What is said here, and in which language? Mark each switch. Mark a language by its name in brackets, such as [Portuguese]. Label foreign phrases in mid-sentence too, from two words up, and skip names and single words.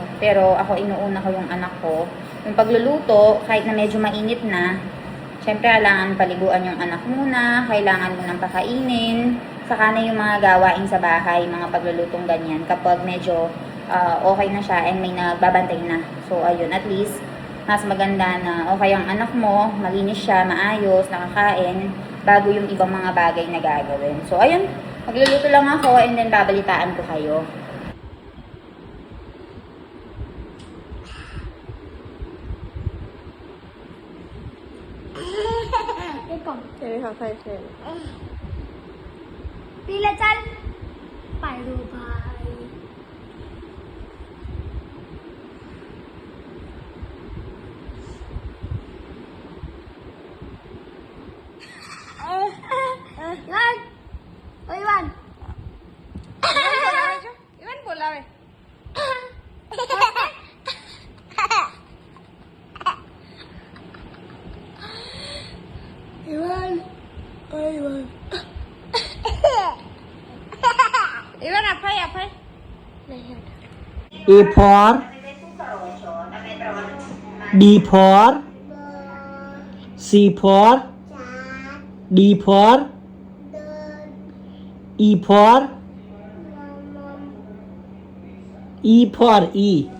[Filipino] Pero ako, inuuna ko yung anak ko. Yung pagluluto, kahit na medyo mainit na, syempre kailangan paliguan yung anak muna, kailangan mo nang pakainin, saka na yung mga gawain sa bahay, mga paglulutong ganyan, kapag medyo okay na siya and may nagbabantay na. So, ayun, at least, mas maganda na okay ang anak mo, malinis siya, maayos, nakakain, bago yung ibang mga bagay na gagawin. So, ayun, magluluto lang ako and then babalitaan ko kayo. पीला चल पायरू भाई Iwan oh Iwan Iwan बोलावे Iwan oh Iwan Iwan apa ya apa? [English] A for B for C for D for E for E for E.